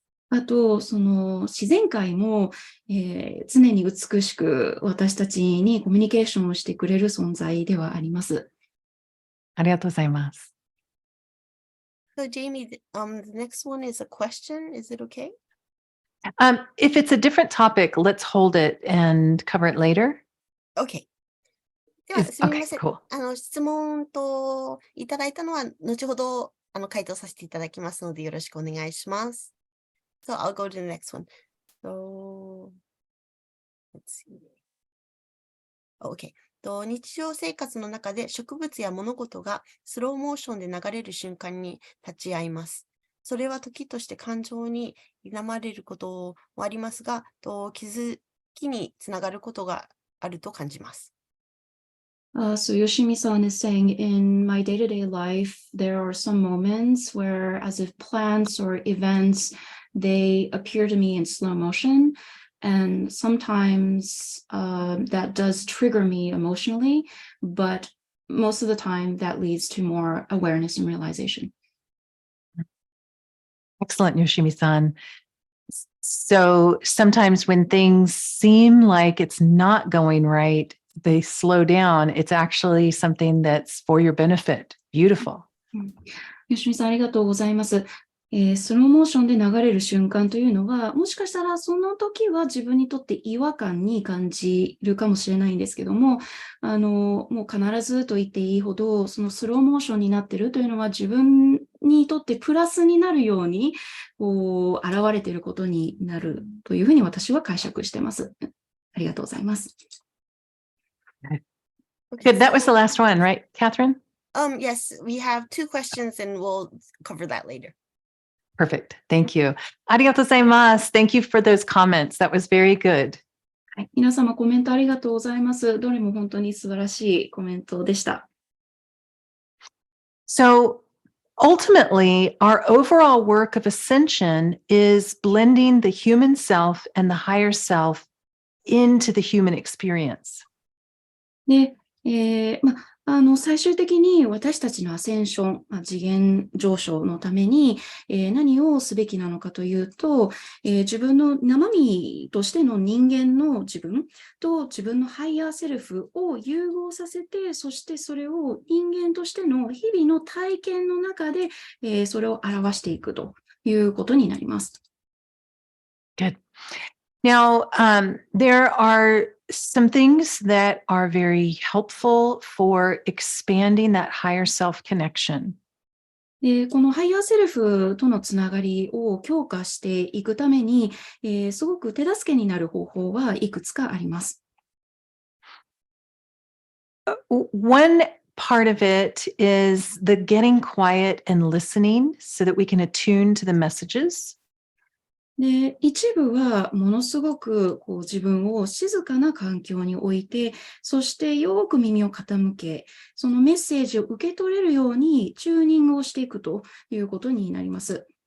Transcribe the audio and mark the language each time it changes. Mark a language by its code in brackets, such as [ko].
[ja] あと、その自然界も、常に美しく私たちにコミュニケーションをしてくれる存在ではあります。ありがとうございます。 [en] So Jamie, the next one is a question. Is it okay? If it's a different topic, let's hold it and cover it later. [ja] Okay. では、すみません。 [en] Okay, cool. [ja] 質問といただいたのは、後ほど回答させていただきますので、よろしくお願いします。 [en] So I'll go to the next one. So, let's see. Okay. [ja] 日常生活の中で植物や物事がスローモーションで流れる瞬間に立ち会います。それは時として感情に否まれることもありますが、気づきにつながることがあると感じます。 [en] So Yoshimi-san is saying, in my day-to-day life, there are some moments where, as if plants or events, they appear to me in slow motion. And sometimes that does trigger me emotionally, but most of the time that leads to more awareness and realization. Excellent, Yoshimi-san. So sometimes when things seem like it's not going right, they slow down. It's actually something that's for your benefit. Beautiful. [ja] 吉見さん、ありがとうございます。スローモーションで流れる瞬間というのは、もしかしたらその時は自分にとって違和感に感じるかもしれないんですけども、もう必ずと言っていいほど、そのスローモーションになっているというのは自分にとってプラスになるように、現れていることになるというふうに私は解釈しています。ありがとうございます。 [en] Good. That was the last one, right, Catherine? Yes, we have 2 questions and we'll cover that later. Perfect. Thank you. [ja] ありがとうございます。 [en] Thank you for those comments. That was very good. [ja] はい、皆様コメントありがとうございます。どれも本当に素晴らしいコメントでした。 [en] So ultimately, our overall work of ascension is blending the human self and the higher self into the human experience. [ja] で、最終的に私たちのアセンション、次元上昇のために、何をすべきなのかというと、自分の生身としての人間の自分と自分のハイヤーセルフを融合させて、そしてそれを人間としての日々の体験の中で、それを表していくということになります。 [en] Good. Now, there are some things that are very helpful for expanding that higher self connection. [ja] で、このハイヤーセルフとのつながりを強化していくために、すごく手助けになる方法はいくつかあります。 [en] One part of it is the getting quiet and listening so that we can attune to the messages. [ja] で、一部はものすごく自分を静かな環境に置いて、そしてよく耳を傾け、そのメッセージを受け取れるようにチューニングをしていくということになります。